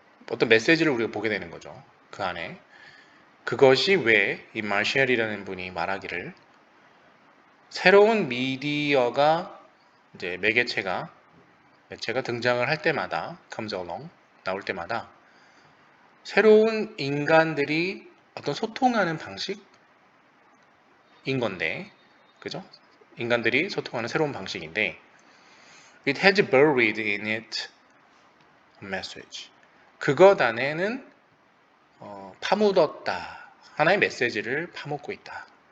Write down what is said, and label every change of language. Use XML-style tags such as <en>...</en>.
<ko>어떤 메시지를 우리가 보게 되는 거죠. 그 안에 그것이 왜 이 마셜이라는 분이 말하기를 새로운 미디어가 이제 매체가 등장을 할 때마다</ko> <en>comes along</en> <ko>나올 때마다 새로운 인간들이 어떤 소통하는 방식인 건데, 그죠? 인간들이 소통하는 새로운 방식인데,</ko> <en>it has buried in it a message.</en> <ko>그것 안에는 파묻었다. 하나의 메시지를 파묻고 있다.</ko>